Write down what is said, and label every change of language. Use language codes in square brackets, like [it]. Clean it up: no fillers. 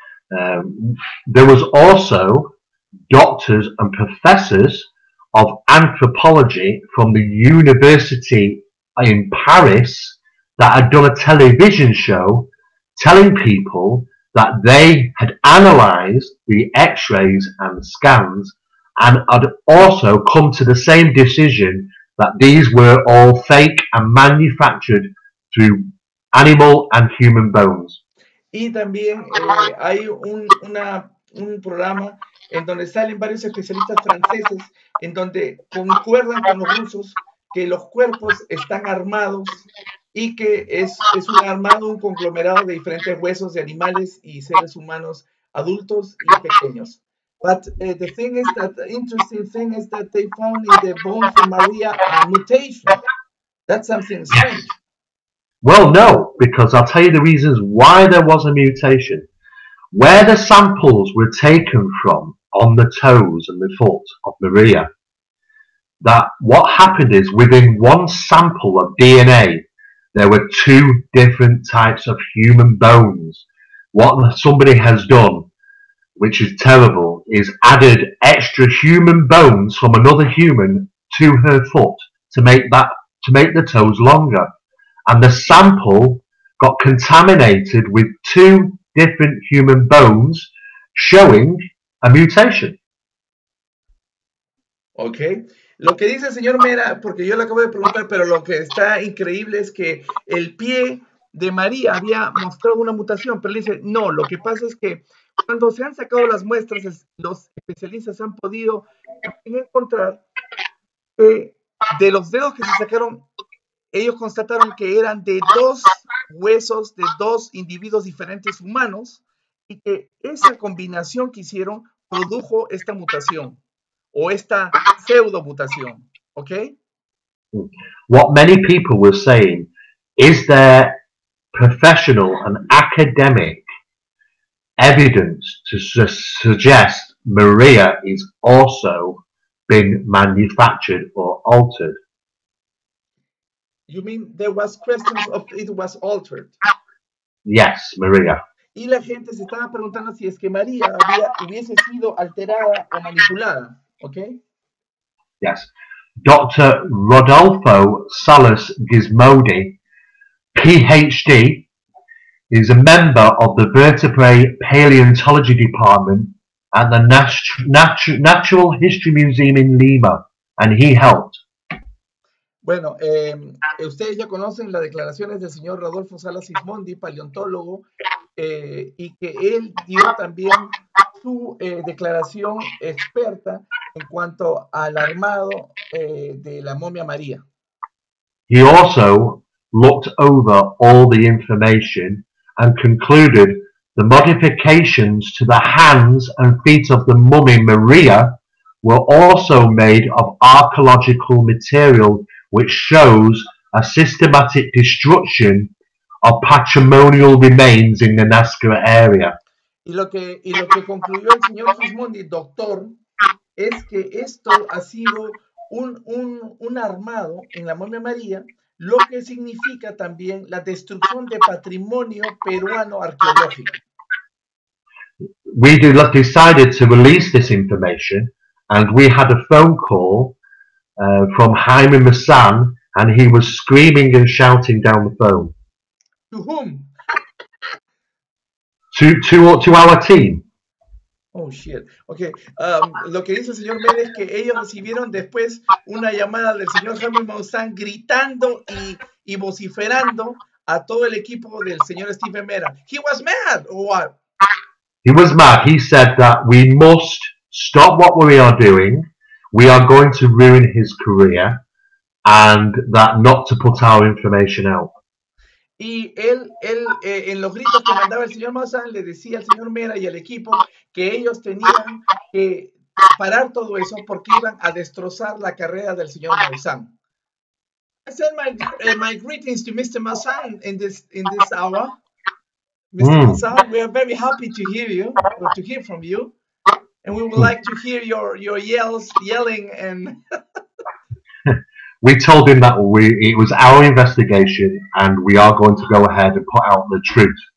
[en] There was also doctors and professors of anthropology from the university in Paris that had done a television show telling people that they had analysed the x-rays and scans and had also come to the same decision that these were all fake and manufactured through animal and human bones. [es] Y también hay un programa en donde salen varios especialistas franceses en donde concuerdan con los rusos que los cuerpos están armados y que es un conglomerado de diferentes huesos de animales y seres humanos adultos y pequeños. [en] But the thing is that the interesting thing is that they found in the bones of Maria a mutation. That's something strange. Well, no, because I'll tell you the reasons why there was a mutation. Where the samples were taken from on the toes and the foot of Maria, that what happened is within one sample of DNA, there were two different types of human bones. What somebody has done, which is terrible, is added extra human bones from another human to her foot to make the toes longer. And the sample got contaminated with two different human bones, showing a mutation. Okay. [es] Lo que dice el señor Mera, porque yo le acabo de preguntar, pero lo que está increíble es que el pie de María había mostrado una mutación, pero él dice, no, lo que pasa es que cuando se han sacado las muestras, los especialistas han podido encontrar que de los dedos que se sacaron, ellos constataron que eran de dos huesos de dos individuos diferentes humanos y que esa combinación que hicieron produjo esta mutación o esta pseudomutación, ¿ok? [en] What many people were saying is there professional and academic evidence to suggest Maria is also been manufactured or altered. You mean there was questions of it was altered? Yes, Maria. [es] Y la gente se estaba preguntando si es que María hubiese sido alterada o manipulada, ¿ok? [en] Yes. Dr. Rodolfo Salas Gizmodi, PhD, is a member of the Vertebrate Paleontology Department at the Natural History Museum in Lima, and he helped. [es] Bueno, ustedes ya conocen las declaraciones del señor Rodolfo Salas Gizmondi, paleontólogo, y que él dio también su declaración experta en cuanto al armado de la momia María. [en] He also looked over all the information and concluded the modifications to the hands and feet of the mummy Maria were also made of archaeological material which shows a systematic destruction of patrimonial remains in the Nazca area. [es] Y lo que concluyó el señor Gizmondi, doctor, es que esto ha sido un armado en la momia María, lo que significa también la destrucción de patrimonio peruano arqueológico. [en] We decided to release this information, and we had a phone call from Jaime Masan, and he was screaming and shouting down the phone. To whom? To our team. Oh, shit. Ok. [es] Lo que dice el señor Mera es que ellos recibieron después una llamada del señor Jaime Maussan gritando y vociferando a todo el equipo del señor Steve Mera. [en] He was mad, or what? He was mad. He said that we must stop what we are doing. We are going to ruin his career, and that not to put our information out. [es] Y él en los gritos que mandaba el señor Maussan, le decía al señor Mera y al equipo que ellos tenían que parar todo eso porque iban a destrozar la carrera del señor Maussan. [en] I send my greetings to Mr. Maussan in this hour. Mr. Maussan, we are very happy to hear you, or to hear from you, and we would like to hear your yelling and. We told him that it was our investigation and we are going to go ahead and put out the truth.